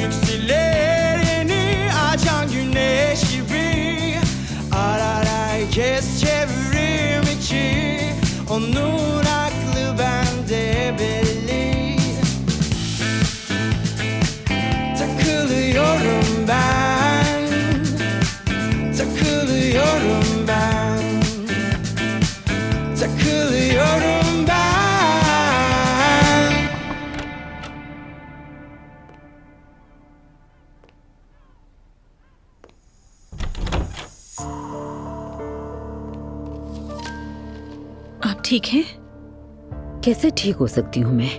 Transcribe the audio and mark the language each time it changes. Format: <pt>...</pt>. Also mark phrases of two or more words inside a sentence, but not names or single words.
<tr>yükselir yeni açan güneş gibi arar herkes çevrim içi onun aklı bende belli takılıyorum ben takılıyorum ben takılıyorum ben.</tr> <hi>आप ठीक हैं? कैसे ठीक हो सकती हूँ मैं?</hi>